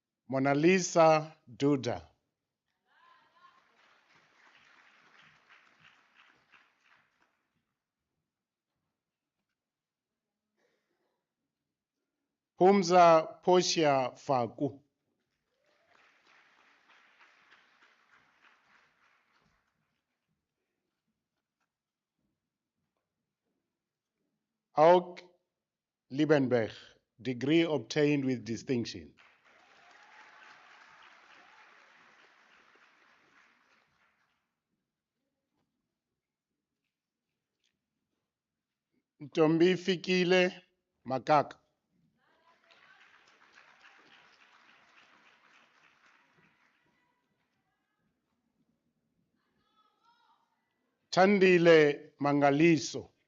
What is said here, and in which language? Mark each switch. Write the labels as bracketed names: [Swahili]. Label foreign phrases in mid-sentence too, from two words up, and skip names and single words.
[English] Mona Lisa Duda. Humza Portia Faku. Auk Liebenberg, degree obtained with distinction. Ntombi Fikile Makaka. Tandile Mangaliso.